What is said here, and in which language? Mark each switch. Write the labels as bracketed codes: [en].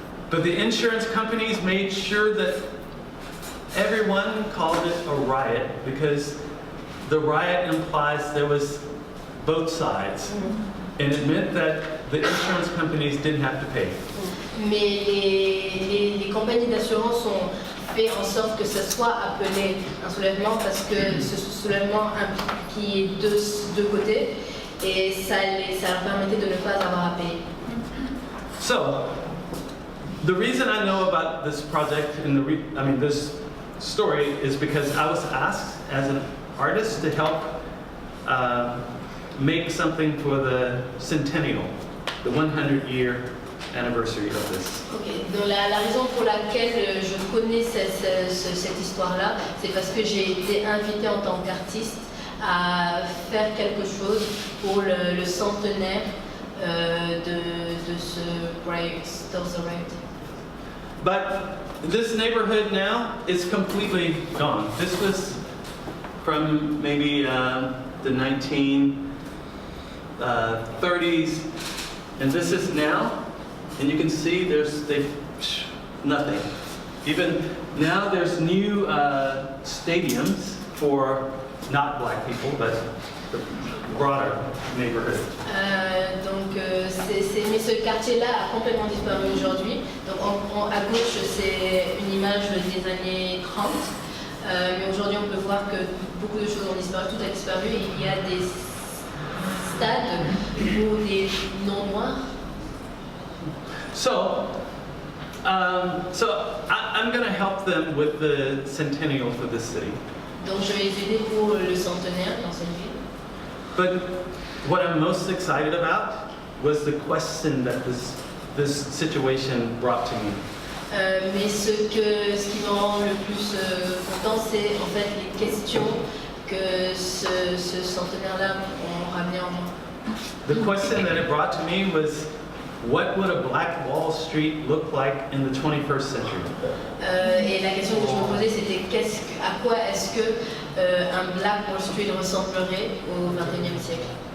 [en] But the insurance companies made sure that everyone called it a riot, because the riot implies there was both sides. And it meant that the insurance companies didn't have to pay. [fr] Mais les compagnies d'assurance ont fait en sorte que ce soit appelé un soulèvement parce que ce soulèvement impliquait deux côtés et ça leur permettait de ne pas avoir à payer. [en] So, the reason I know about this project and this story is because I was asked as an artist to help make something for the centennial, the 100-year anniversary of this. [fr] Ok, donc la raison pour laquelle je connais cette histoire-là, c'est parce que j'ai été invitée en tant qu'artiste à faire quelque chose pour le centenaire de ce Tulsa riot. [en] But this neighborhood now is completely gone. This was from maybe the 1930s, and this is now. And you can see they've nothing. Even now there's new stadiums for not black people, but the broader neighborhood. [fr] Mais ce quartier-là a complètement disparu aujourd'hui. Donc à gauche, c'est une image des années 30. Mais aujourd'hui, on peut voir que beaucoup de choses ont disparu, tout a disparu. Et il y a des stades pour les non-noirs. [en] So I'm going to help them with the centennial for this city. [fr] Donc je vais les aider pour le centenaire dans cette ville. [en] But what I'm most excited about was the question that this situation brought to me. [fr] Mais ce qui me rend le plus content, c'est en fait les questions que ce centenaire-là ont ramené en moi. [en] The question that it brought to me was, what would a Black Wall Street look like in the 21st century? [fr] Et la question que je me posais, c'était à quoi est-ce que un Black Wall Street ressemblerait au XXIe siècle?